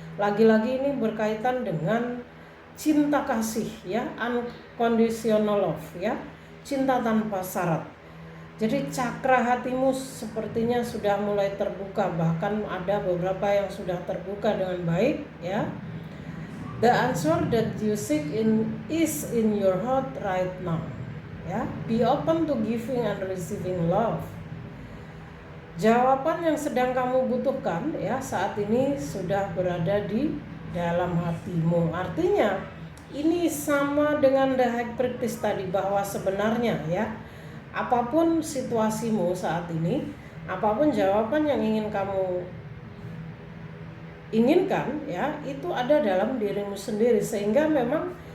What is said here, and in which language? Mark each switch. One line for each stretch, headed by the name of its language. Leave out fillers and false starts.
Indonesian: Lagi-lagi ini berkaitan dengan cinta kasih ya,
English: unconditional love
Indonesian: ya, cinta tanpa syarat. Jadi cakra hatimu sepertinya sudah mulai terbuka, bahkan ada beberapa yang sudah terbuka dengan baik ya.
English: The answer that you seek is in your heart right now ya. Be open to giving and receiving love.
Indonesian: Jawaban yang sedang kamu butuhkan ya saat ini sudah berada di dalam hatimu. Artinya ini sama dengan the High Priestess tadi, bahwa sebenarnya ya, apapun situasimu saat ini, apapun jawaban yang ingin kamu inginkan ya, itu ada dalam dirimu sendiri. Sehingga memang